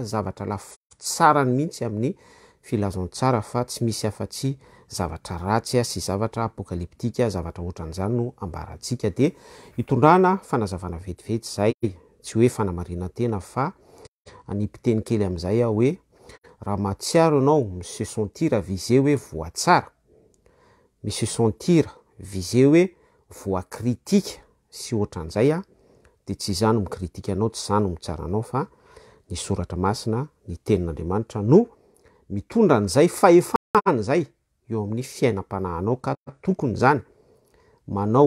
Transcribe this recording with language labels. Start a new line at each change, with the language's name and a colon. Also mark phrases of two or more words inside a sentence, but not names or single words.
Malagasy: zavatra lafitsarany mihitsy amin'ny filazantsara fa tsy misy afa-tsy zavatra ratsy sy zavatra apokaliptika zavatra ohatran'izany no ambarantsika de hitondrana fanazavana vetivety zay tsy hoe fanamarina tena fa anipiteny kely amin'izay a hoe raha matsiaro ianao
French: se sentir visé
Malagasy: hoe voatsara
French: se sentir visé
Malagasy: hoe voakritika sy ohatran'izay a de tsy izany no mikritika anao tsy izany no mitsara anao fa ny soratra masina ny tenin'Andriamanitra no mitondra an'izay fahefana zay eo amin'ny fiainam-panahanao ka tokony zany manao